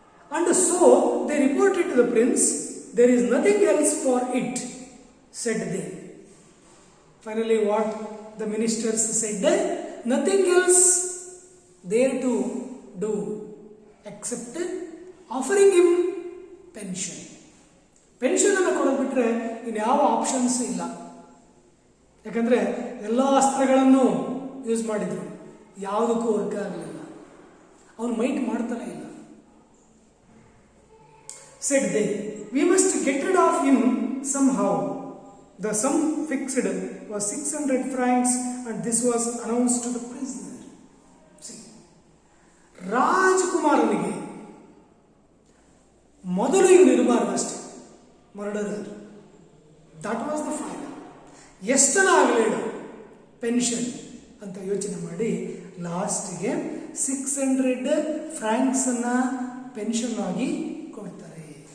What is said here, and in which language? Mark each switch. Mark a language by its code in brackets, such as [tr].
[en] And so they reported to the prince. There is nothing else for it, said they. Finally, what the ministers said, nothing else there to do except offering him pension. [kn] Pension ಅನ್ನು ಕೊಡೋದು ಬಿಟ್ಟರೆ ಇನ್ಯಾವ options ಇಲ್ಲ. ಯಾಕಂದರೆ ಎಲ್ಲ ಅಸ್ತ್ರಗಳನ್ನು use ಮಾಡಿದ್ರು, ಯಾವುದಕ್ಕೂ work ಆಗಲಿಲ್ಲ. ಅವನು ಮೈಟ್ ಮಾಡ್ತಾನೆ ಇಲ್ಲ. [en] Said they, we must get rid of him somehow. The sum fixed was 600 francs and this was announced to the prisoner. See, [kn] ರಾಜಕುಮಾರನಿಗೆ ಮೊದಲು ಇವನು ಇರಬಾರ್ದಷ್ಟೇ, murderer. [en] That was the final. [kn] ಎಷ್ಟನ ಆಗಲೇಳು pension ಅಂತ ಯೋಚನೆ ಮಾಡಿ ಲಾಸ್ಟಿಗೆ 600 ಫ್ರಾಂಕ್ಸ್ ಅನ್ನ ಪೆನ್ಷನ್ ಆಗಿ ಕೊಡ್ತಾರೆ.